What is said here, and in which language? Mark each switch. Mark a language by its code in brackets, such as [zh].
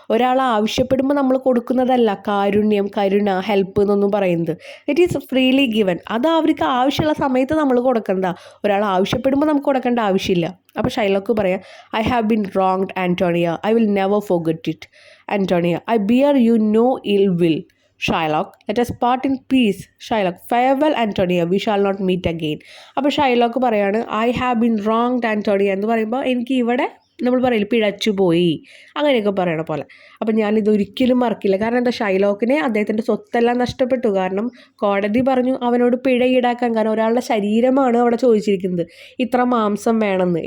[ml] ഒരാൾ ആവശ്യപ്പെടുമ്പോൾ നമ്മൾ കൊടുക്കുന്നതല്ല കാരുണ്യം, കരുണ, ഹെൽപ്പ് എന്നൊന്നും പറയുന്നത്. [en] It is freely given. [ml] അത് അവർക്ക് ആവശ്യമുള്ള സമയത്ത് നമ്മൾ കൊടുക്കണ്ട, ഒരാൾ ആവശ്യപ്പെടുമ്പോൾ നമുക്ക് കൊടുക്കേണ്ട ആവശ്യമില്ല. അപ്പോൾ ഷൈലോക്ക് പറയാം, [en] I have been wronged Antonia, I will never forget it. Antonia, I bear you no ill will. Shylock, let us part in peace. Shylock, farewell Antonia, we shall not meet again. [ml] അപ്പോൾ ഷൈലോക്ക് പറയാണ്, [en] I have been wronged Antonia [ml] എന്ന് പറയുമ്പോൾ എനിക്ക് ഇവിടെ നമ്മൾ പറയില്ല പിഴച്ചു പോയി, അങ്ങനെയൊക്കെ പറയണ പോലെ. അപ്പം ഞാനിതൊരിക്കലും മറക്കില്ല. കാരണം എന്താ, ഷൈലോക്കിനെ അദ്ദേഹത്തിൻ്റെ സ്വത്തെല്ലാം നഷ്ടപ്പെട്ടു. കാരണം കോടതി പറഞ്ഞു അവനോട് പിഴ ഈടാക്കാൻ. കാരണം ഒരാളുടെ ശരീരമാണ് അവിടെ ചോദിച്ചിരിക്കുന്നത്, ഇത്ര മാംസം വേണമെന്ന്.